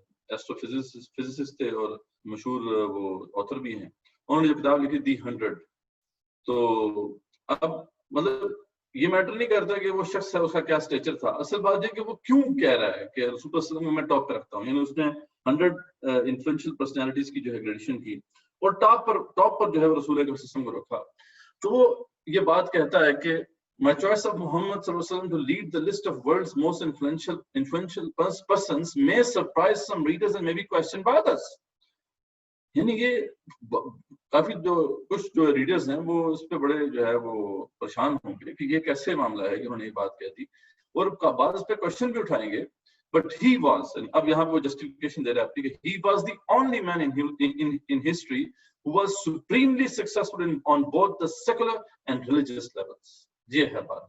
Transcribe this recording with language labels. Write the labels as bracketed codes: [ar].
[ur] Astro physicist تھے اور مشہور وہ آتھر بھی ہیں، انہوں نے جو کتاب لکھی دی 100۔ تو اب مطلب یہ میٹر نہیں کرتا کہ وہ شخص ہے اس کا کیا سٹیچر تھا، اصل بات یہ کہ وہ کیوں کہہ رہا ہے کہ رسول اللہ صلی اللہ علیہ وسلم میں ٹاپ پہ رکھتا ہوں، یعنی اس نے 100 انفلوئنشل پرسنالٹیز کی جو ہے گریڈیشن کی اور ٹاپ پر جو ہے رسول اللہ صلی اللہ علیہ وسلم کو رکھا۔ تو وہ یہ بات کہتا ہے کہ [en] My choice of Muhammad sallallahu alaihi wasallam to lead the list of world's most influential persons may surprise some readers and may be questioned by others. [ur] یعنی یہ کافی کچھ جو ریڈرز ہیں وہ اس پہ بڑے جو ہے وہ پریشان ہوں گے کہ یہ کیسے معاملہ ہے کہ انہوں نے یہ بات کہہ دی، اور بعض اس پہ کوشچن بھی اٹھائیں گے. [en] but he was, [ur] اب یہاں وہ جسٹیفیکیشن دے رہا ہے کہ [en] He was the only man in history who was supremely successful on both the secular and religious levels. [ur] یہ ہے بات.